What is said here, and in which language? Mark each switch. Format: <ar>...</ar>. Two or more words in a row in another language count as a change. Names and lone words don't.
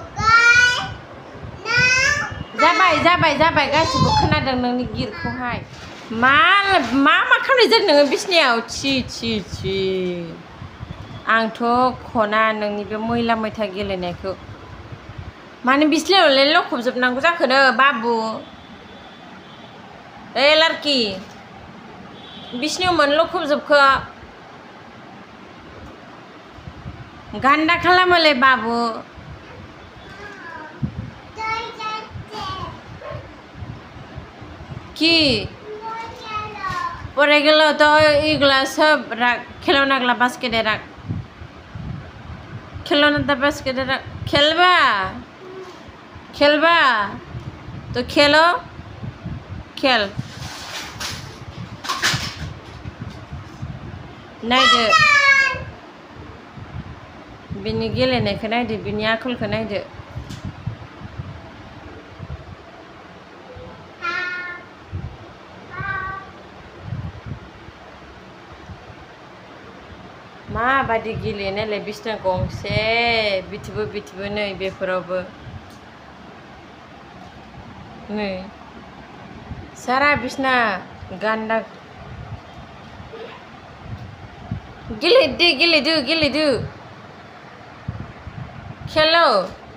<brx>जाबाय गासिबो खोनादों नोंनि गिरखौहाय मा खालामनाय जादों नोङो बिसनायाव छी आंथ' खना नोंनि बे मैला मैथा गेलेनायखौ माने बिसनायावलाय लखबजोबनांगौ जाखोनो बाबु ए लारकि बिसनायाव मानो लखबजोबखो गान्दा खालामोलै बाबु</brx> <bn>কি পড়ে গেল তো এইগুলা সব রাখ খেলনাগুলা বাস্কেটে রাখ খেলনাটা বাস্কেটে রাখ খেলবা তো খেলো খেল</bn> <brx>नायदो बिनि गेलेनायखौ नायदो बिनि आखलखौ नायदो माबादि गेलेनायलाय बिसना गंसे बिथिबो नै बेफोरावबो नै सारा बिसना गान्दा गेलेदो खेलो</brx>